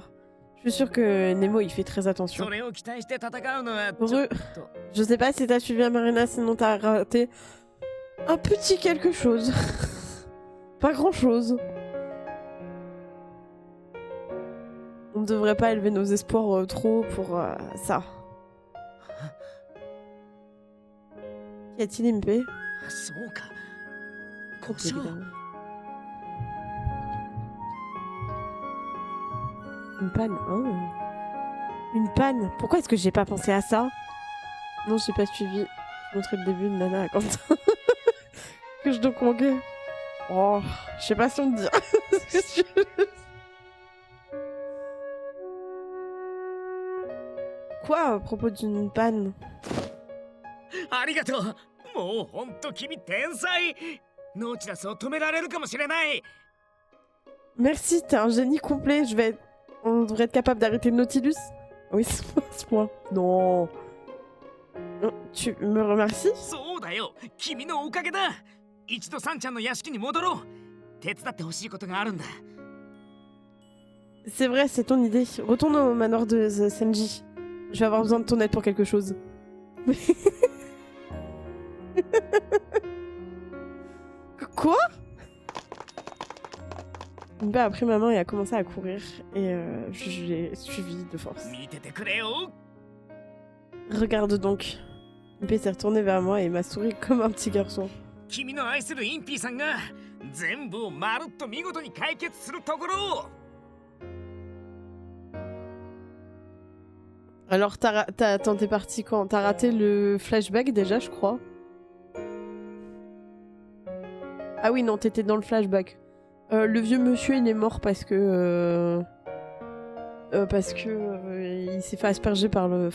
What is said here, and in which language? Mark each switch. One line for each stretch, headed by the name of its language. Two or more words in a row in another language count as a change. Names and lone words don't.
French: Je suis sûre que Nemo il fait très attention. Je sais pas si t'as suivi Amarena, sinon t'as raté un petit quelque chose. Pas grand-chose. On ne devrait pas élever nos espoirs trop pour ça. Qu'y a-t-il, MP?
Japanese: そうか。
French: Oh,
Japanese: 故障。
French: évidemment. Une panne. Oh. Une panne. Pourquoi est-ce que j'ai pas pensé à ça? Non, j'ai pas suivi. Je montrais le début de Nana à Quentin. Que je dois manquer. Oh, je sais pas si on me dit. Quoi à propos d'une panne?
Japanese: ありがとう。もうほんと君天才。ノーチラスを止められるかもしれない。
French: Merci, t'es un génie complet. On devrait être capable d'arrêter le Nautilus. Oui, c'est ce point. Non. Tu me remercies?
Japanese: そうだよ。君のおかげだ。一度サンちゃんの屋敷に戻ろう。手伝ってほしいことがあるんだ。
French: C'est vrai, c'est ton idée. Retourne au manoir de Senji. Je vais avoir besoin de ton aide pour quelque chose. Quoi? Bah après ma main et a commencé à courir et je l'ai suivi de force.
Japanese: 見ててくれよ。
French: Regarde donc. Mpe s'est retourné vers moi et m'a souri comme un petit garçon.
Japanese: 君の愛するインピーさんが全部をまるっと見事に解決するところを。
French: Alors attends, t'es parti quand? T'as raté le flashback déjà, je crois. Ah oui, non, t'étais dans le flashback. Le vieux monsieur, il est mort parce que il s'est fait asperger par le...